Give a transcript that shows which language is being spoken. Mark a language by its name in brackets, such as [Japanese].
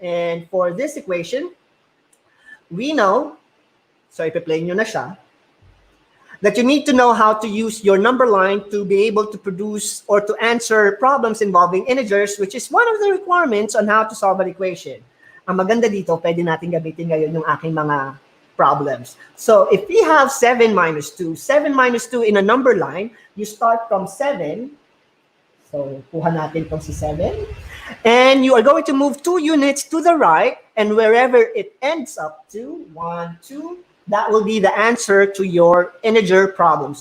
[English] And for this equation, we know, [Filipino] so ipi-play nyo na siya, [English] that you need to know how to use your number line to be able to produce or to answer problems involving integers, which is one of the requirements on how to solve an equation. [Filipino] Ang maganda dito, pwede natin gamitin ngayon yung aking mga problems. [English] So if we have 7 minus 2 in a number line, you start from 7. So, [Filipino] kuha natin itong si 7. [English] And you are going to move 2 units to the right. And wherever it ends up to, 1, 2, that will be the answer to your integer problem.